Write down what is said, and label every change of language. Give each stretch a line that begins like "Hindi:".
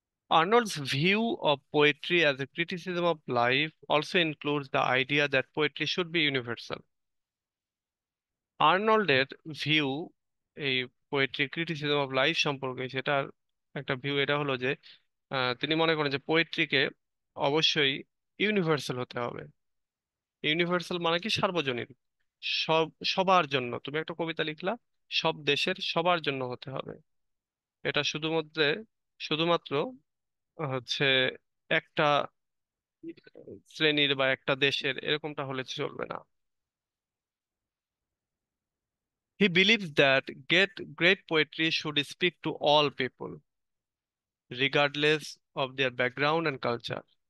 English: Arnold's view of poetry as a criticism of life also includes the idea that poetry should be universal.
Bangla: আর্নল্ডের view এই poetry criticism of life সম্পর্কে, সেটার একটা view এটা হলো যে তিনি মনে করেন যে পোয়েট্রিকে অবশ্যই ইউনিভার্সাল হতে হবে। ইউনিভার্সাল মানে কি? সার্বজনীন, সব, সবার জন্য। তুমি একটা কবিতা লিখলা, সব দেশের সবার জন্য হতে হবে। এটা শুধুমাত্র হচ্ছে একটা শ্রেণীর বা একটা দেশের এরকমটা হলে চলবে না।
English: He believes that great poetry should speak to all people, regardless of their background and culture.